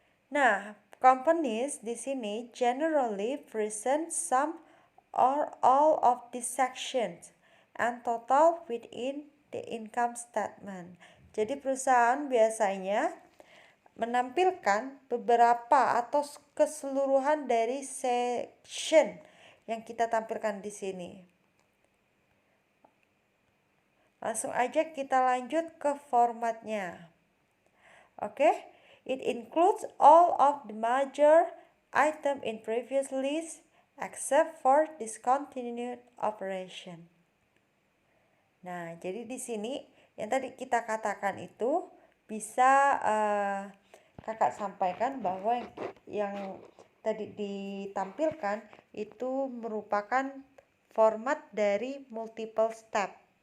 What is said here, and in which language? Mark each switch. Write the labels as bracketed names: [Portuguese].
[English] Nah, companies [Indonesian] di sini [English] generally present some or all of these sections and total within the income statement. [Indonesian] Jadi perusahaan biasanya menampilkan beberapa atau keseluruhan dari section yang kita tampilkan di sini. Langsung aja kita lanjut ke formatnya. [English] Oke, it includes all of the major item in previous list except for discontinued operation. [Indonesian] Nah, jadi di sini yang tadi kita katakan itu bisa kakak sampaikan bahwa yang tadi ditampilkan itu merupakan format dari multiple step.